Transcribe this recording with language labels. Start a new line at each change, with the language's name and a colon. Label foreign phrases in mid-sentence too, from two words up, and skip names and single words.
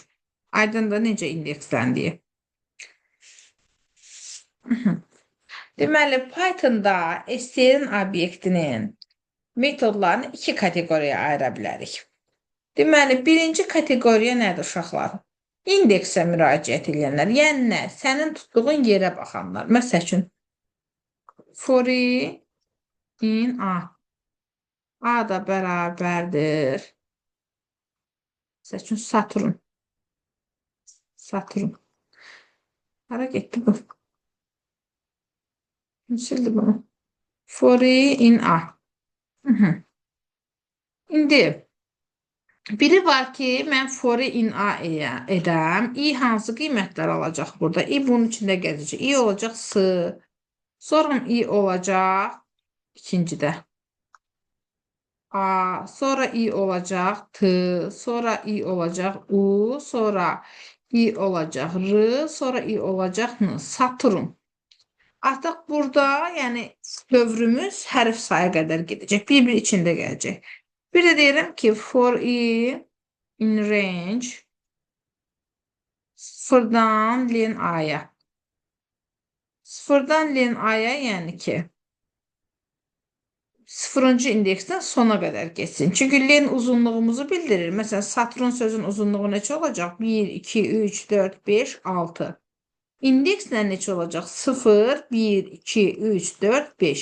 Azerbaijani: Aydındır necə indeksləndiyi. Deməli, Pythonda STR'in obyektinin metodlarını iki kateqoriyaya ayıra bilərik. Deməli, birinci kateqoriya nədir uşaqlar? İndeksə müraciət edənlər, yəni nə? Sənin tutduğun yerə baxanlar. Məsəl üçün,
English: for in A.
Azerbaijani: A da bərabərdir. Məsəl üçün, Saturn. Saturn. Hara getdi bu? Sildi bunu.
English: For in A.
Azerbaijani: İndi, biri var ki, mən
English: for in A
Azerbaijani: edəm. I hansı qiymətlər alacaq burada? I bunun içində gəzəcək. I olacaq S. Sonra I olacaq ikincidə. A. Sonra I olacaq T. Sonra I olacaq U. Sonra I olacaq R. Sonra I olacaq N. Saturn. Artıq burada, yəni dövrümüz hərf sayı qədər gedəcək. Bir içində gələcək. Bir də deyirəm ki,
English: for I in range
Azerbaijani: 0-dan len A-ya. 0-dan len A-ya, yəni ki, 0-cı indeksdən sona qədər geçsin. Çünki len uzunluğumuzu bildirir. Məsələn, Saturn sözün uzunluğu neçə olacaq? 1, 2, 3, 4, 5, 6. İndekslə neçə olacaq? 0, 1, 2, 3, 4, 5.